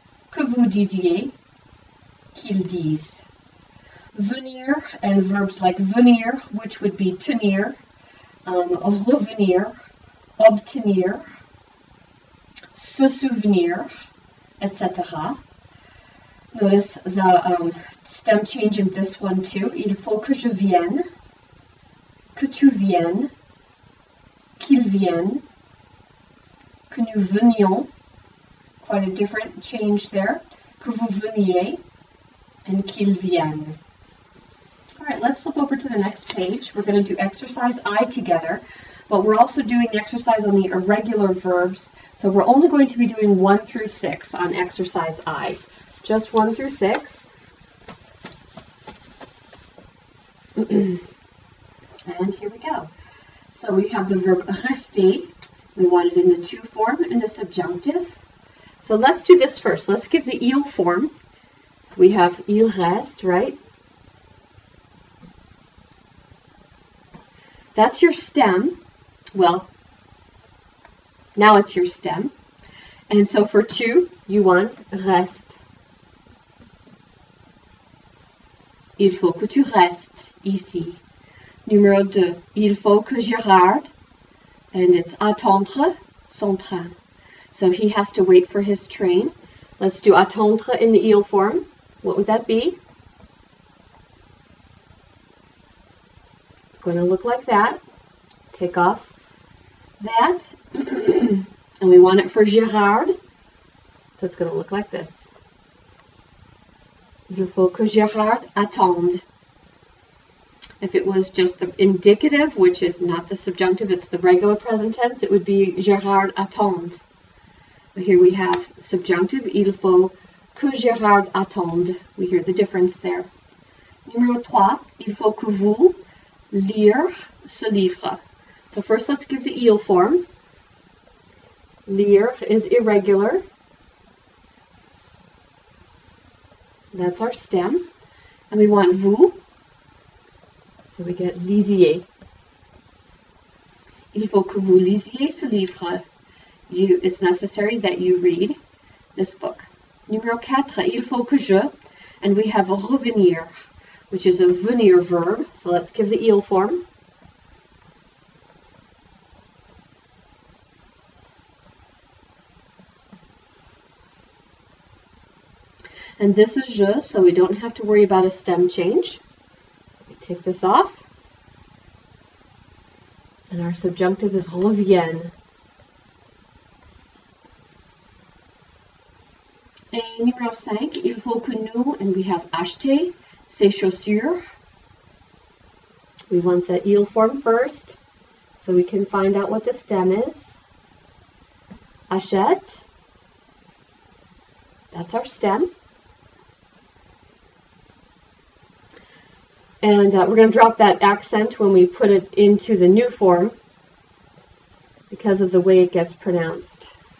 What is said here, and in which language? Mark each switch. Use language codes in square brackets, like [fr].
[fr] Que vous disiez. Qu'il dise. Venir, [en] and verbs like [fr] venir, [en] which would be [fr] tenir, revenir, obtenir, se souvenir, etc. [en] Notice the stem change in this one too. [fr] Il faut que je vienne, que tu viennes, qu'il vienne, que nous venions, [en] quite a different change there, [fr] que vous veniez, and qu'il vienne. [en] All right, let's flip over to the next page. We're going to do exercise I together, but we're also doing exercise on the irregular verbs. So we're only going to be doing 1 through 6 on exercise I. Just 1 through 6. And here we go. So we have the verb rester. We want it in the to form and the subjunctive. So let's do this first. Let's give the il form. We have il reste, right? That's your stem. Well, now it's your stem. And so for to, you want reste. [fr] Il faut que tu restes ici. Numéro 2, il faut que Gérard, [en] and it's [fr] attendre son train. [en] So he has to wait for his train. Let's do attendre in the il form. What would that be? It's going to look like that. Take off that. And we want it for Gérard. So it's going to look like this. [fr] Il faut que Gérard attende. [en] If it was just the indicative, which is not the subjunctive, it's the regular present tense, it would be Gérard attende. But here we have subjunctive, [fr] il faut que Gérard attende. [en] We hear the difference there. [fr] Numéro 3, il faut que vous lire ce livre. [en] So first let's give the il form. Lire is irregular. That's our stem. And we want vous. So we get lisiez. [fr] Il faut que vous lisiez ce livre. [en] It's necessary that you read this book. [fr] Numéro 4, il faut que je. [en] And we have revenir, which is a venir verb. So let's give the il form. And this is je, so we don't have to worry about a stem change. We take this off. And our subjunctive is revienne. [fr] Et numéro 5, il faut que nous, [en] and we have [fr] acheter ces chaussures. [en] We want the il form first, so we can find out what the stem is. Achète. That's our stem. And we're going to drop that accent when we put it into the new form because of the way it gets pronounced.